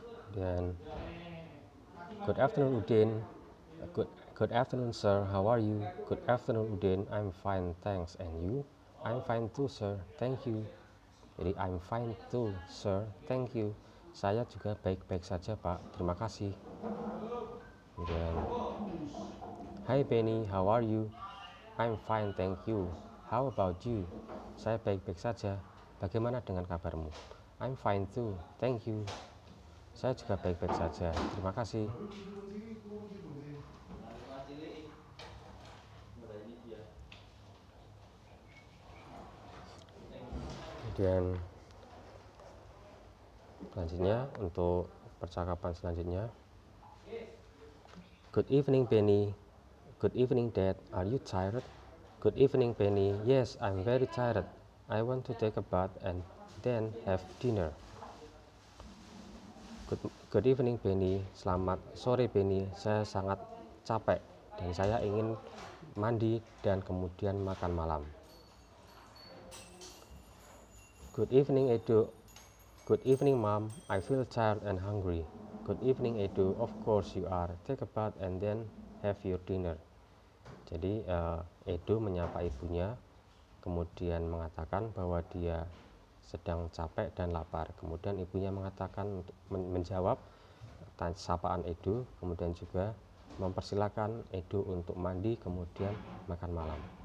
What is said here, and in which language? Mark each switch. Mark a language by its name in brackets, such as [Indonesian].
[English] Dan good afternoon Udin. Good afternoon sir, how are you? Good afternoon Udin, I'm fine, thanks. And you? I'm fine too sir, thank you. Jadi I'm fine too sir, thank you. [Indonesian] Saya juga baik-baik saja Pak, terima kasih. [English] Kemudian, hi Benny, how are you? I'm fine, thank you. How about you? [Indonesian] Saya baik-baik saja. Bagaimana dengan kabarmu? [English] I'm fine too, thank you. [Indonesian] Saya juga baik-baik saja. Terima kasih. Kemudian selanjutnya untuk percakapan selanjutnya. [English] Good evening, Penny. Good evening, Dad. Are you tired? Good evening, Penny. Yes, I'm very tired. I want to take a bath and then have dinner. Good evening, Penny. [Indonesian] Selamat sore, Penny. Saya sangat capek dan saya ingin mandi dan kemudian makan malam. [English] Good evening, Edo. Good evening, Mom. I feel tired and hungry. Good evening, Edo. Of course you are. Take a bath and then have your dinner. [Indonesian] Jadi Edo menyapa ibunya, kemudian mengatakan bahwa dia sedang capek dan lapar. Kemudian ibunya mengatakan untuk menjawab sapaan Edo, kemudian juga mempersilahkan Edo untuk mandi kemudian makan malam.